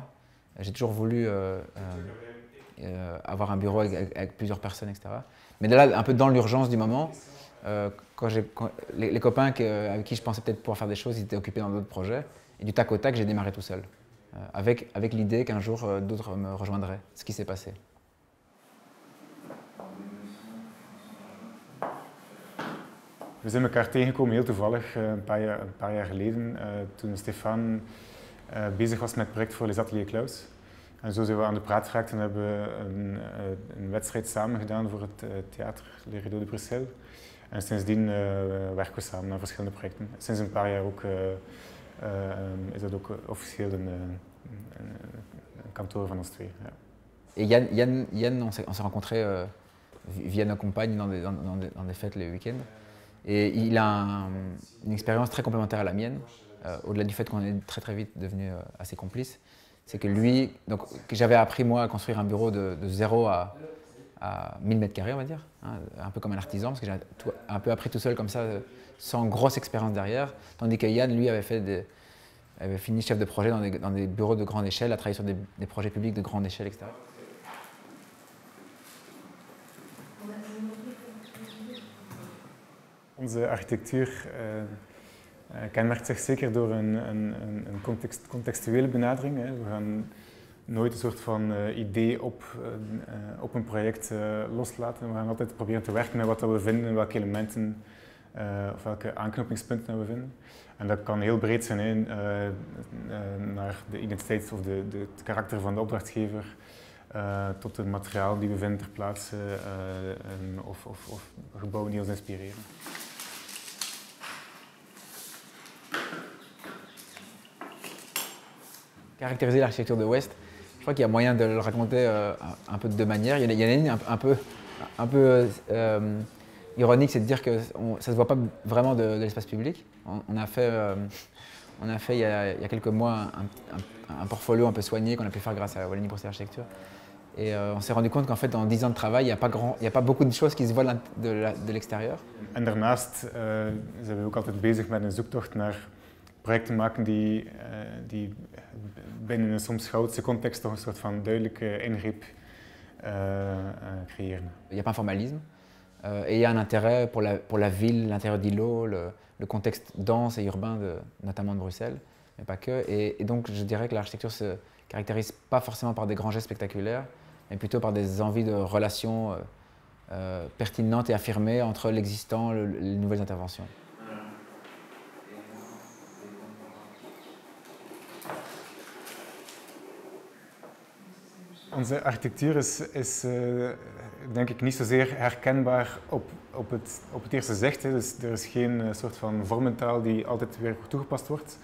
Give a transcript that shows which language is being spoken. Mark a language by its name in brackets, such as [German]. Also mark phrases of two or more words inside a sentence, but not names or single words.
[French] J'ai toujours voulu avoir un bureau avec plusieurs personnes, etc. Mais là, un peu dans l'urgence du moment, quand les copains avec qui je pensais peut-être pouvoir faire des choses, ils étaient occupés dans d'autres projets. Et du tac au tac, j'ai démarré tout seul, avec l'idée qu'un jour d'autres me rejoindraient, ce qui s'est passé. [Dutch] We zijn elkaar tegengekomen heel toevallig een paar jaar geleden, toen Stefan bezig was met het project voor Les Ateliers Claus. En zo zijn we aan de praat geraakt en hebben we een wedstrijd samen gedaan voor het theater Les Rideaux de Bruxelles. En sindsdien werken we samen aan verschillende projecten. Sinds een paar jaar ook, is dat ook officieel een kantoor van ons twee. Ja. [French] Et Yann on s'est rencontrés via nos compagnes dans des fêtes le week-end. Et il a une expérience très complémentaire à la mienne, au-delà du fait qu'on est très très vite devenus assez complices. C'est que lui, donc, que j'avais appris moi à construire un bureau de 0 à 1000 mètres carrés, on va dire, hein, un peu comme un artisan, parce que j'ai un peu appris tout seul comme ça, sans grosse expérience derrière, tandis que Yann, lui, avait fini chef de projet dans des bureaux de grande échelle, a travaillé sur des projets publics de grande échelle, etc. [Dutch] Onze architectuur kenmerkt zich zeker door een contextuele benadering. Hè. We gaan nooit een soort van idee op een project loslaten. We gaan altijd proberen te werken met wat we vinden, welke elementen of welke aanknopingspunten we vinden. En dat kan heel breed zijn, hè, naar de identiteit of het karakter van de opdrachtgever, tot het materiaal die we vinden ter plaatse of gebouwen die ons inspireren. [French] Caractériser l'architecture de l'Ouest, je crois qu'il y a moyen de le raconter un peu de deux manières. Il y en a une un peu ironique, c'est de dire que ça ne se voit pas vraiment de l'espace public. On a fait il y a quelques mois un portfolio un peu soigné qu'on a pu faire grâce à Wallonie Bruxelles Architecture. Et on s'est rendu compte qu'en fait, en 10 ans de travail, il n'y a pas beaucoup de choses qui se voient de l'extérieur. [Dutch] En daarnaast zijn we ook altijd bezig met een zoektocht naar projecten maken die binnen een soms chaotische context toch een soort van duidelijke ingreep creëren. [French] Il n'y a pas un formalisme et il y a un intérêt pour la ville, l'intérieur d'îlots, le contexte dense et urbain notamment de Bruxelles, mais pas que. Et donc je dirais que l'architecture se caractérise pas forcément par des grands gestes spectaculaires, mais plutôt par des envies de relations pertinentes et affirmées entre l'existant et les nouvelles interventions. [Dutch] Onze architectuur is denk ik niet zozeer herkenbaar op het eerste zicht. Hè. Dus er is geen soort van vormentaal die altijd weer toegepast wordt.